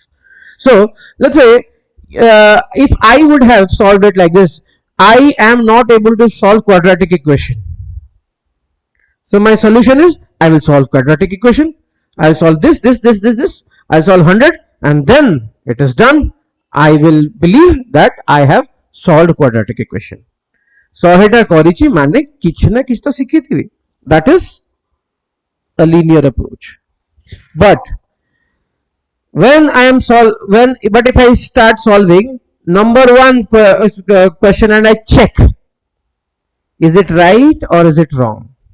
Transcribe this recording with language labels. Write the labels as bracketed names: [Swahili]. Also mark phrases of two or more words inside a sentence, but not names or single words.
[English] So let's say if I would have solved it like this, I am not able to solve quadratic equation. So my solution is, I will solve quadratic equation, I will solve this. I solve 100 and then it is done. I will believe that I have solved quadratic equation. [Odia] So ହେଟା କରିଛି ମାନେ କିଛି ନା କିଛି ତ ଶିଖିଥିବି. [English] That is a linear approach. But when I am but if I start solving number one question and I check, is it right or is it wrong?